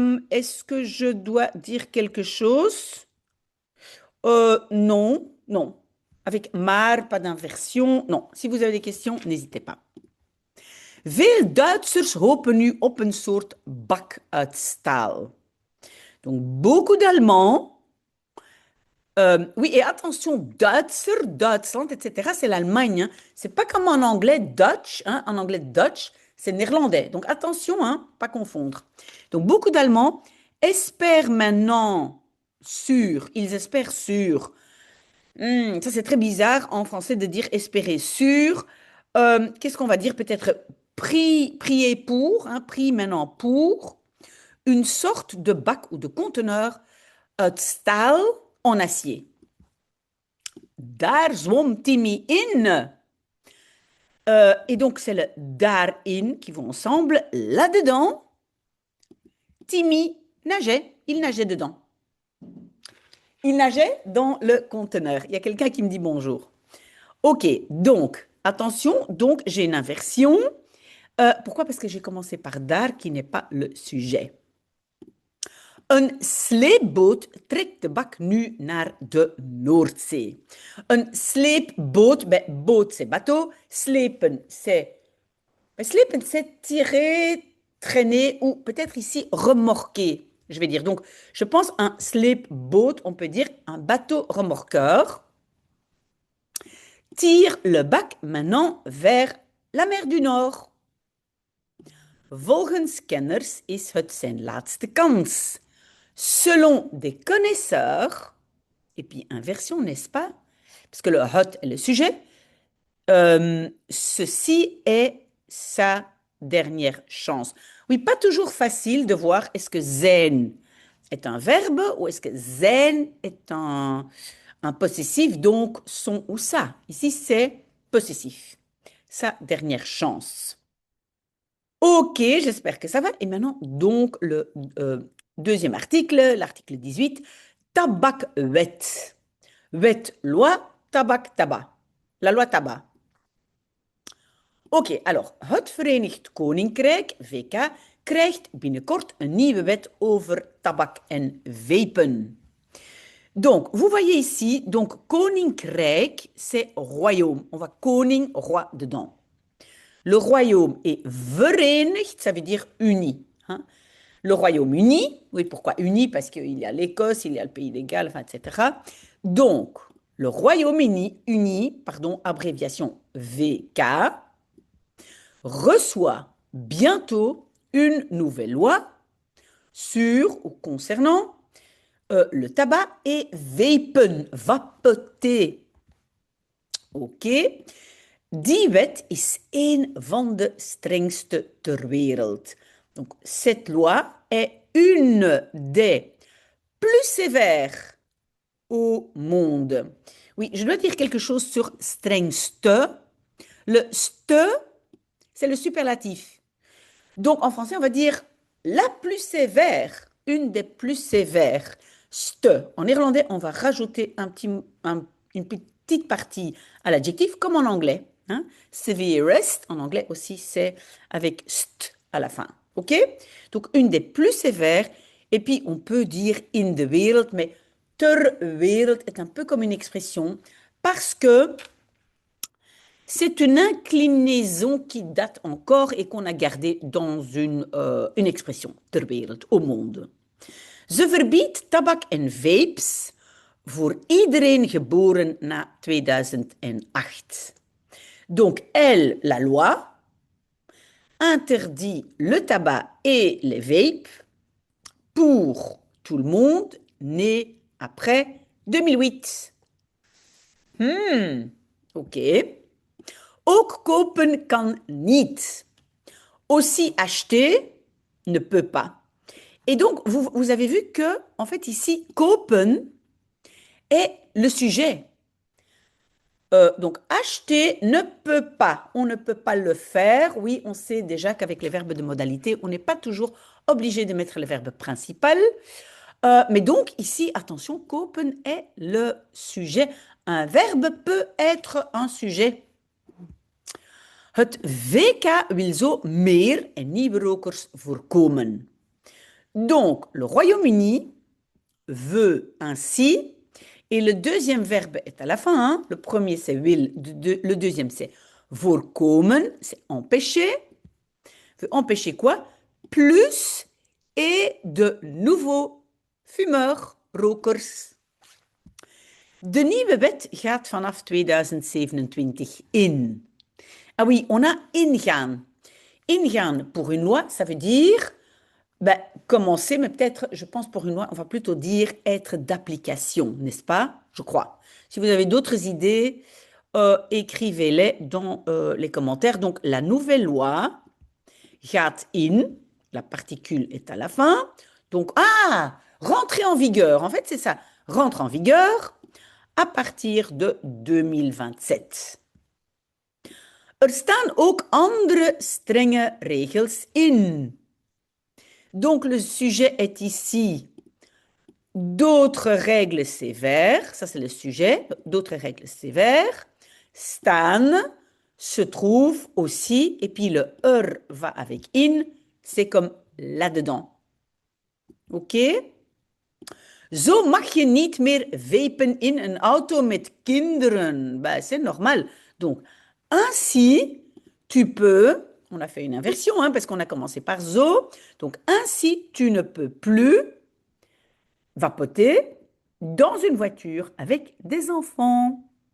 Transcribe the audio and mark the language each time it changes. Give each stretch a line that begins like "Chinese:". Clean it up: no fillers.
French: Est-ce que je dois dire quelque chose? Non, non. Avec maar, pas d'inversion. Non, si vous avez des questions, n'hésitez pas.
Dutch: Veel Duitsers hopen nu op een soort bak uit staal.
French: Donc, beaucoup d'Allemands. Oui, et attention, Duitser, Duitsland, etc., c'est l'Allemagne. Hein. C'est pas comme en anglais Dutch. Hein. En anglais Dutch, c'est néerlandais. Donc, attention, hein, pas confondre. Donc, beaucoup d'Allemands espèrent maintenant sur. Ils espèrent sur. Ça, c'est très bizarre en français de dire espérer sur. Qu'est-ce qu'on va dire? Peut-être prier pour, hein, prie maintenant pour une sorte de bac ou de conteneur
Dutch: uit staal
French: en acier.
Dutch: Daar zwom Timmy in.
French: Et donc, c'est le daarin qui vont ensemble. Là-dedans, Timmy nageait. Il nageait dedans. Il nageait dans le conteneur. Il y a quelqu'un qui me dit bonjour. OK, donc, attention, donc j'ai une inversion. Pourquoi? Parce que j'ai commencé par daar, qui n'est pas le sujet.
Dutch: Een sleepboot trekt de bak nu naar de Noordzee. Een sleepboot,
French: boot c'est bateau, slepen c'est tirer, traîner ou peut-être ici remorquer, je vais dire. Donc, je pense un sleepboot, on peut dire un bateau remorqueur, tire le bac maintenant vers la mer du Nord.
Dutch: Volgens kenners is het zijn laatste kans.
French: Selon des connaisseurs, et puis inversion, n'est-ce pas? Parce que le hot est le sujet. Ceci est sa dernière chance. Oui, pas toujours facile de voir est-ce que zijn est un verbe ou est-ce que zijn est un possessif, donc son ou ça. Ici, c'est possessif. Sa dernière chance. Ok, j'espère que ça va. Et maintenant, donc, le deuxième article, l'article 18, tabakwet. Wet, loi, tabak, tabac. La loi tabac. Ok, alors,
Dutch: het Verenigd Koninkrijk, VK, krijgt binnenkort een nieuwe wet over tabak en vapen.
French: Donc, vous voyez ici, donc, koninkrijk, c'est royaume. On va koning, roi dedans. Le royaume est verenigd, ça veut dire uni. Hein? Le Royaume-Uni, oui, pourquoi uni? Parce qu'il y a l'Écosse, il y a le Pays de Galles, enfin, etc. Donc, le Royaume-Uni, pardon, abréviation VK, reçoit bientôt une nouvelle loi sur ou concernant le tabac et vapen, vapoter. Ok.
Dutch: Die wet is een van de strengste ter wereld.
French: Donc, cette loi est une des plus sévères au monde. Oui, je dois dire quelque chose sur strengste. Le ste, c'est le superlatif. Donc, en français, on va dire la plus sévère, une des plus sévères. Ste. En néerlandais, on va rajouter une petite partie à l'adjectif, comme en anglais. Hein? Severest, en anglais aussi, c'est avec st à la fin. OK? Donc, une des plus sévères. Et puis, on peut dire
Dutch: in de wereld,
French: mais ter wereld est un peu comme une expression parce que c'est une inclinaison qui date encore et qu'on a gardée dans une expression, ter wereld, au monde.
Dutch: Ze verbiedt tabak en vapes voor iedereen geboren na 2008.
French: Donc, elle, la loi, interdit le tabac et les vapes pour tout le monde né après 2008.
Dutch: Ok. Ook kopen kan niet.
French: Aussi acheter ne peut pas. Et donc, vous avez vu que, en fait, ici, kopen est le sujet. Donc, acheter ne peut pas. On ne peut pas le faire. Oui, on sait déjà qu'avec les verbes de modalité, on n'est pas toujours obligé de mettre le verbe principal. Mais donc, ici, attention, kopen est le sujet. Un verbe peut être un sujet.
Dutch: Het VK wil zo meer en nieuwe rokers voorkomen.
French: Donc, le Royaume-Uni veut ainsi, et le deuxième verbe est à la fin, hein. Le premier c'est will, le deuxième c'est voorkomen, c'est empêcher. Veut empêcher quoi? Plus et de nouveaux fumeurs, rokers.
Dutch: De nieuwe wet gaat vanaf 2027 in.
French: Ah oui, on a ingaan. Ingaan pour une loi, ça veut dire commencer, mais peut-être, je pense pour une loi, on va plutôt dire être d'application, n'est-ce pas? Je crois. Si vous avez d'autres idées, écrivez-les dans les commentaires. Donc, la nouvelle loi
Dutch: gaat in,
French: la particule est à la fin. Donc, rentrer en vigueur. En fait, c'est ça. Rentre en vigueur à partir de 2027.
Dutch: Er staan ook andere strenge regels in.
French: Donc, le sujet est ici d'autres règles sévères. Ça, c'est le sujet. D'autres règles sévères. Staan se trouve aussi. Et puis, le va avec in. C'est comme là-dedans. OK?
Dutch: Zo mag je niet meer vapen in een auto met kinderen.
French: Ben, c'est normal. Donc, ainsi, tu peux, on a fait une inversion, hein, parce qu'on a commencé par zo. Donc, ainsi, tu ne peux plus vapoter dans une voiture avec des enfants.